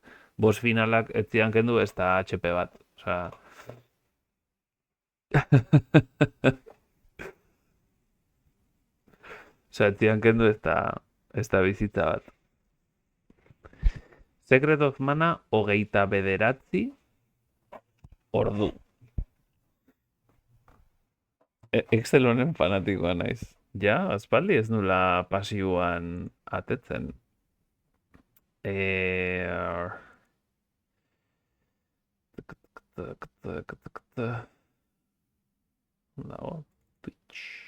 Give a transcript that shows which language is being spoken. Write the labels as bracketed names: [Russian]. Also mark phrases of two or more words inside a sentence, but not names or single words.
[Basque] Boss finalak ez zidan kendu ez da HP bat. Osea... Osea, ez zidan kendu ez da bizitza bat. Secret of Mana 29 ordu. Excel honen fanatikoa naiz. Ja, aspaldi ez nula pasiboan atetzen. Dago, Twitch.